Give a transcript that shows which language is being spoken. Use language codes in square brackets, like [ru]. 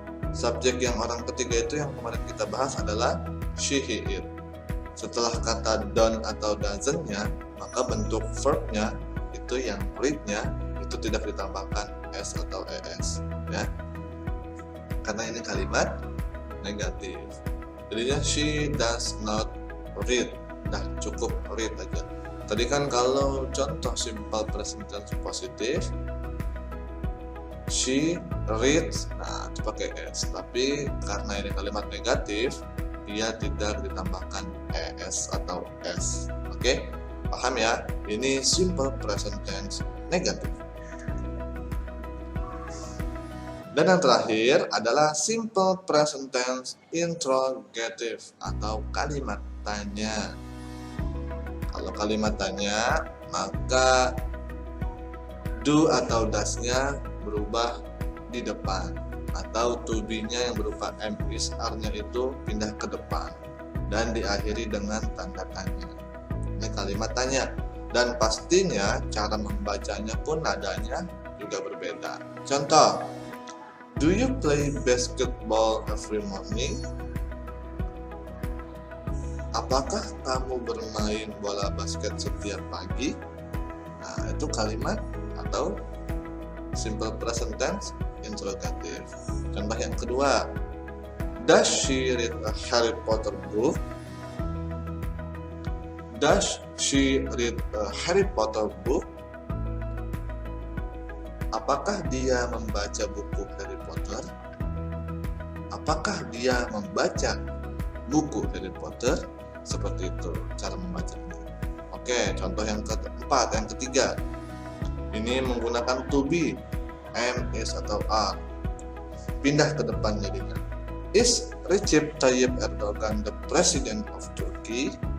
[id] Subjek yang orang ketiga itu yang kemarin kita bahas adalah she, he, it. Setelah kata don't atau doesn't-nya, maka bentuk verb-nya itu yang read-nya itu tidak ditambahkan s atau es, ya. Karena ini kalimat negatif. Jadinya [en] she does not read. [id] Nah, cukup read aja. Tadi kan kalau contoh simple present tense positif, [en] she reads, [id] nah itu pakai s. Tapi karena ini kalimat negatif, dia tidak ditambahkan es atau s. Oke, paham ya? Ini simple present tense negatif. Dan yang terakhir adalah simple present tense interrogative atau kalimat tanya. Kalau kalimat tanya, maka do atau does-nya berubah di depan, atau to be-nya yang berupa am is are-nya itu pindah ke depan dan diakhiri dengan tanda tanya. Ini kalimat tanya, dan pastinya cara membacanya pun nadanya juga berbeda. Contoh, [en] do you play basketball every morning? [id] Apakah kamu bermain bola basket setiap pagi? Nah, itu kalimat atau simple present tense interrogative. Contoh yang kedua, [en] does she read a Harry Potter book? Does she read a Harry Potter book? [id] Apakah dia membaca buku Harry Potter? Apakah dia membaca buku Harry Potter? Seperti itu cara membacanya. Oke, contoh yang keempat, yang ketiga. Ini menggunakan to be, am, is, atau are. Pindah ke depan jadinya. [en] Is Recep Tayyip Erdogan the President of Turkey?